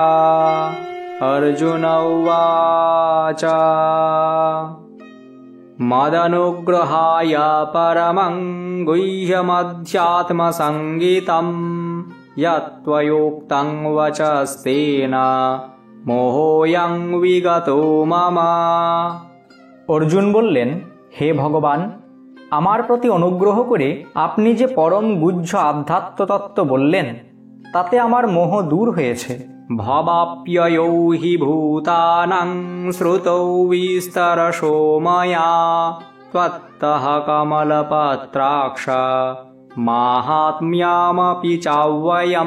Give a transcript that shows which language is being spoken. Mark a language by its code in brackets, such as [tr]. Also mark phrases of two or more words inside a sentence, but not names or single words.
[sa] अर्जुन उवाच मदनुग्रहाय परमं गुह्यमध्यात्मसंगीतम् यत्त्वयोक्तं वचस्तेन मोहोऽयं विगतो मम। [bn] অর্জুন বললেন, হে ভগবান, আমার প্রতি অনুগ্রহ করে আপনি যে পরম গুহ্য আধ্যাত্ম তত্ত্ব বললেন তাতে আমার মোহ দূর হয়েছে। [sa] ভবাপ্যয়ো হি ভূতানাং শ্রুতৌ বিস্তরশো ময়া ত্বত্তঃ কমলপত্রাক্ষ মাহাত্ম্যমপি চাব্যয়ম।